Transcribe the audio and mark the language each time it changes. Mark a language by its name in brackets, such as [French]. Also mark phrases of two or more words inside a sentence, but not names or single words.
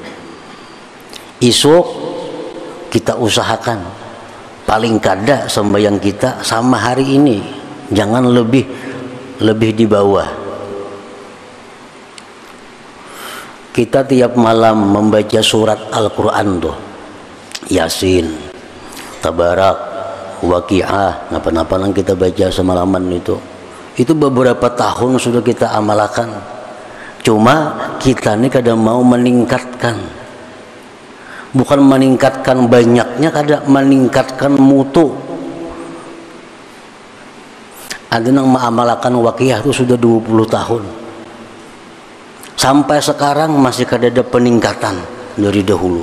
[Indonesian] Esok kita usahakan paling kada sembahyang kita sama hari ini, jangan lebih di bawah. Kita tiap malam membaca surat Al-Quran tuh, Yasin, Tabarak, Waqiah, napa-napa yang kita baca semalaman itu beberapa tahun sudah kita amalkan. Cuma kita ini kadang mau meningkatkan, bukan meningkatkan banyaknya, kadang meningkatkan mutu. Ada yang mengamalkan Waqiah itu sudah 20 tahun, sampai sekarang masih kada ada peningkatan dari dahulu.